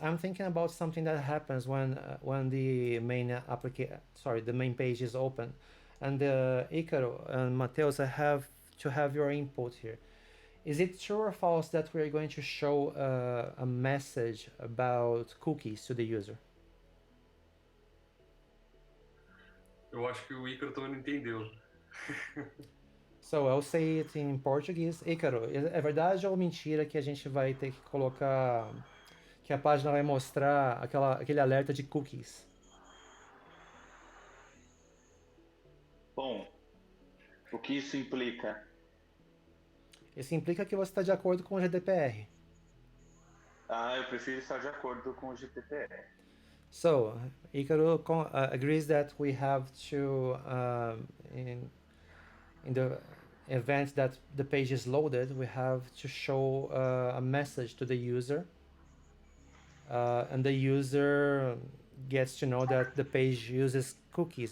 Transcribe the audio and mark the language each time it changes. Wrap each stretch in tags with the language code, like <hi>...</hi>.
<en>I'm thinking about something that happens when the main the main page is open, and Icaro and Mateus, I have to have your input here. Is it true or false that we're going to show a message about cookies to the user?</en> <pt>Eu acho que o Ícaro também não entendeu.</pt> <en>So I'll say it in Portuguese.</en> <pt>Ícaro, é verdade ou mentira que a gente vai ter que colocar, que a página vai mostrar aquele alerta de cookies? Bom, o que isso implica? Isso implica que você está de acordo com o GDPR. Eu prefiro estar de acordo com o GDPR.</pt> <en>So, Icaro agrees that we have to, in the event that the page is loaded, we have to show a message to the user, and the user gets to know that the page uses cookies.</en>